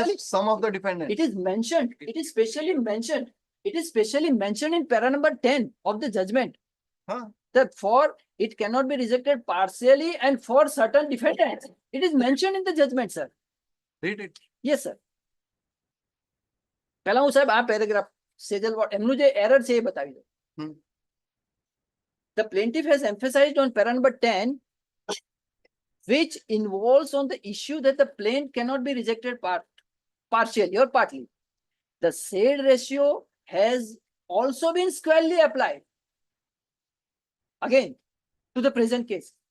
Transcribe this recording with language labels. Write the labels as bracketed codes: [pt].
[en] Against some of the defendants. It is mentioned. It is specially mentioned. It is specially mentioned in para number 10 of the judgment. That for it cannot be rejected partially and for certain defendants. It is mentioned in the judgment, sir. Read it. Yes, sir. [gu] પહેલા હું સાહેબ આ paragraph Sejal એમનું જે error છે એ બતાવી દો. [en] The plaintiff has emphasized on para number 10, which involves on the issue that the plaint cannot be rejected partially or partly. The said ratio has also been squarely applied again to the present case.